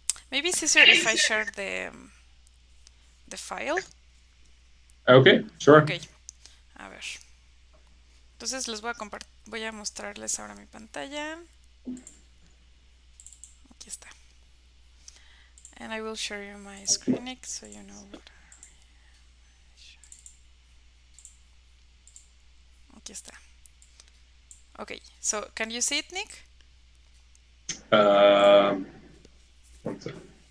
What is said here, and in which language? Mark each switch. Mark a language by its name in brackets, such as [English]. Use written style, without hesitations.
[English] Maybe it's easier if I share the file. Okay, sure. [Spanish] Okay. A ver. Entonces les voy a mostrarles ahora mi pantalla. Aquí está. [English] And I will share you my screen, Nick, so you know what. [Spanish] Aquí está. [English] Okay, so can you see it, Nick? One second.